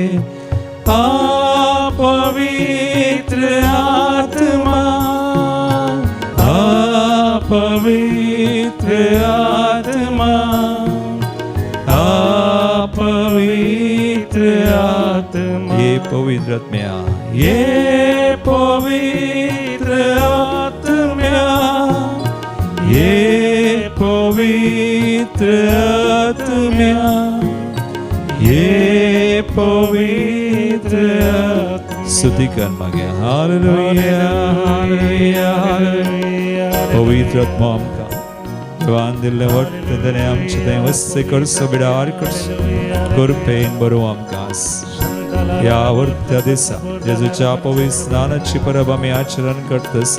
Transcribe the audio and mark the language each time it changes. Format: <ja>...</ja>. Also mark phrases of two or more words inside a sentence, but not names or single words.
<kok>पवित्र आत्मा, पवित्र आत्मा, पवित्र आत्मा. ये पवित्र आत्म्या, ये पवित्र आत्म्या, ये पवित्र आत्म्या, ये पवित्र आत्मा. स्तुति कर मागया. हालेलुया, हालेलुया, हालेलुया. पवित्र आत्मा आमकां देवान दिल्लें वट्ट तेणें आमचें तें वस्त करचो बिडार करचो कृपेन बरो आमकां. या वर्त्या दिसा जेजूच्या पवित्र स्नानाची परब आमी आचरण करतस.</kok>